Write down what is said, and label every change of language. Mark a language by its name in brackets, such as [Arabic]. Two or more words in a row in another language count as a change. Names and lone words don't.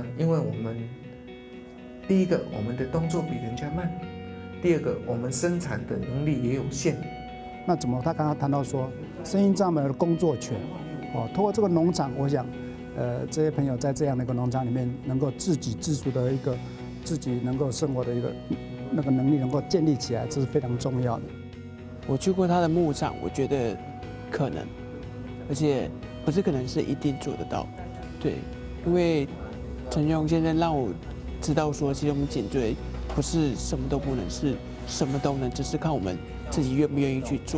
[Chinese] 因為我們第一個，我們的動作比人家慢；第二個，我們生產的能力也有限。那怎麼？他剛剛談到說，身心障礙的工作權，通過這個農場，我想，這些朋友在這樣的一個農場裡面，能夠自給自足的一個，自己能夠生活的一個那個能力能夠建立起來，這是非常重要的。我去過他的牧場，我覺得可能。而且不是可能是一定做得到， 对，因为陈永先生让我知道说，其实我们颈椎不是什么都不能，是什么都能，只是看我们自己愿不愿意去做。